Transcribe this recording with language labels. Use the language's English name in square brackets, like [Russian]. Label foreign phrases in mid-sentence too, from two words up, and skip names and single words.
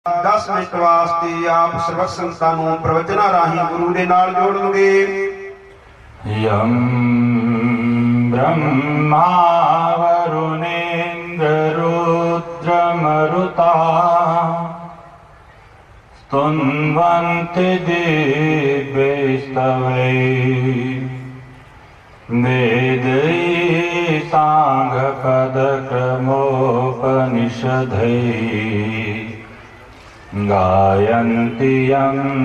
[Punjabi] 10 ਮਿੰਟ ਵਾਸਤੇ ਆਪ ਸਰਬੱਤ ਸੰਤਾਂ ਨੂੰ ਪ੍ਰਵਚਨਾਂ ਰਾਹੀਂ ਗੁਰੂ ਦੇ ਨਾਲ ਜੋੜਨਗੇ। [Sanskrit] यं ब्रह्मा वरुणेन्द्र रुद्रमरुता स्तुन्वन्ति दिव्यैस्तवैः वेदैः साङ्गपदक्रमोपनिषदैः गायन्ति यं